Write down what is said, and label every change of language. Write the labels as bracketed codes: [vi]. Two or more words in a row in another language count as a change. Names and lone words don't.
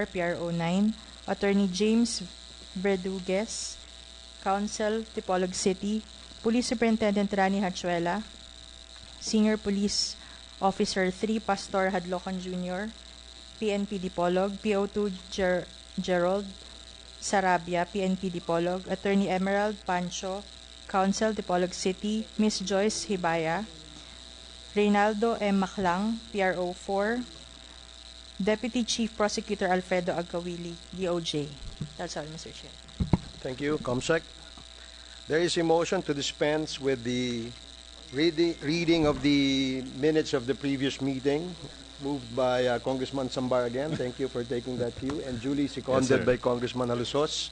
[en] PRO9, Attorney James Verdugues, Council, Tipolog City, Police Superintendent Rani Hachuela, Senior Police Officer 3 Pastor Hadlocon Jr., PNP Dipolog, PO2 Gerald Sarabia, PNP Dipolog, Attorney Emerald Pancho, Council, Dipolog City, Miss Joyce Hibaya, Reynaldo M. Maclang, PRO 4, Deputy Chief Prosecutor Alfredo Agawili, DOJ. That's all, Mr. Chair. Thank you, Comsec. There is a motion to dispense with the reading of the minutes of the previous meeting, moved by Congressman Sambar again. Thank you for taking that cue, and duly seconded by Congressman Jalosjos.